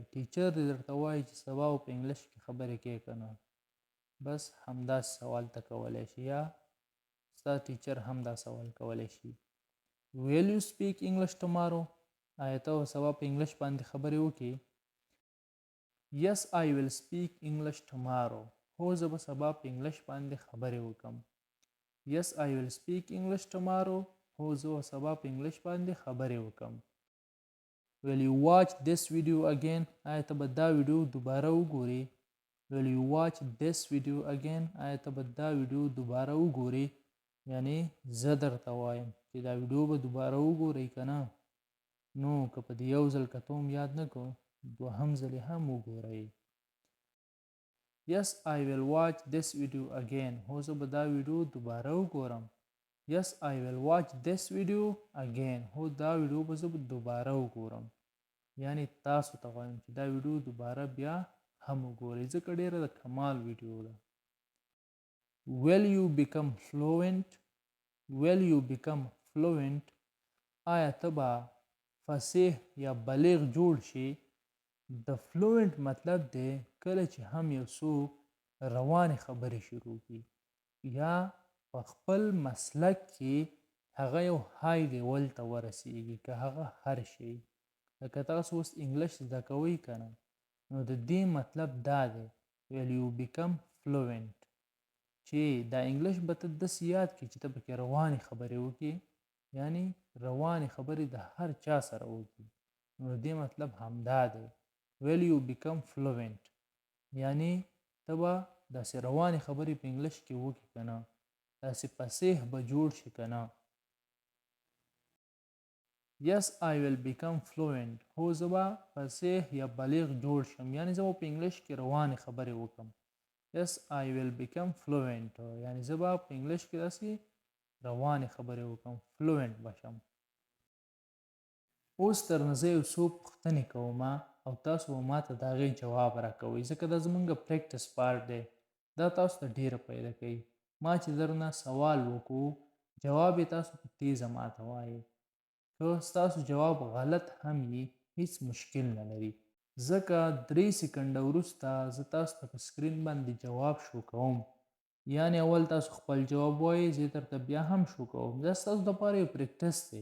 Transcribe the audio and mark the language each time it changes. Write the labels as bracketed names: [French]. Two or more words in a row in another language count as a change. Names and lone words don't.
[Pashto] ټیچر دې درته وایي چې سبا به په انګلش کې خبرې کوې که نه؟ بس همداسې سوال ته کولی شي یا ستا ټیچر هم دا سوال کولی شي. [English] Will you speak English tomorrow؟ [Pashto] آیا ته به سبا په انګلش باندې خبرې وکړې؟ [English] Yes, I will speak English tomorrow. [Pashto] هو زه به سبا په انګلش باندې خبرې وکړم. [English] Yes, I will speak English tomorrow. [Pashto] هو زه به سبا په انګلش باندې خبرې وکړم. [English] Will you watch this video again؟ [Pashto] آیا ته به دا ویډیو دوباره وګورې؟ [English] Will you watch this video again؟ [Pashto] آیا ته به دا ویډیو دوباره وګورې؟ یعنی زه درته وایم چې دا ویډیو به دوباره وګورئ که نه؟ نو که په دې یو ځل کته هم یاد نه کړو دوهم ځل یې هم وګورئ. [English] Yes, I will watch this video again. [Pashto] هو زه به دا ویډیو دوباره وګورم. [English] Yes, I will watch this video again. [Pashto] هو دا ویډیو به زه دوباره وګورم. یعنی تاسو ته وایم چې دا ویډیو دوباره بیا هم وګورئ ځکه ډېره د کمال ویډیو ده. [English] Will you become fluent؟ Will you become fluent؟ [Pashto] آیا ته به فصیح یا بلیغ جوړ شي؟ د فلوئنټ مطلب دی کله چې هم یو څوک روانې خبرې شروع کړي یا په خپل مسلک کې هغه یو [English] high level [Pashto] ته ورسیږي که هغه هر شی لکه تاسو اوس انګلش زده کوئ که نه نو د دې مطلب دا دی [English] will you become fluent [Pashto] چې دا انګلش به ته داسې یاد کړي چې ته پکې روانې خبرې وکړي یعنی روانې خبرې د هر چا سره وکړي نو د دې مطلب همدا دی [English] will you become fluent [Pashto] یعنی ته به داسې روانې خبرې په انګلش کې وکړي که نه داسې فصیح به جوړ شي که نه. [English] Yes, I will become fluent. [Pashto] هو زه به فصیح یا بلیغ جوړ شم یعنی زه به په انګلش کې روانې خبرې وکړم. [English] Yes, I will become fluent [Pashto] یعنی زه به په انګلش کې داسې روانې خبرې وکړم fluent بشم. اوس ترنه زه یو څو پوښتنې کوم او تاسو به ماته د هغې جواب راکوئ ځکه دا زموږ [English] practice part [Pashto] دی دا تاسو ته ډیره پیدا کوي. ما چې درنه سوال وکړو جواب یې تاسو په تیزه ماته وایئ که ستاسو جواب غلط هم وي هیڅ مشکل نه لري ځکه 3 سکنډه وروسته زه تاسو ته په سکرین باندې جواب شو کوم یعنی اول تاسو خپل جواب وایئ زه درته بیا هم شو کوم دا ستاسو دپاره یو پریکټس دی.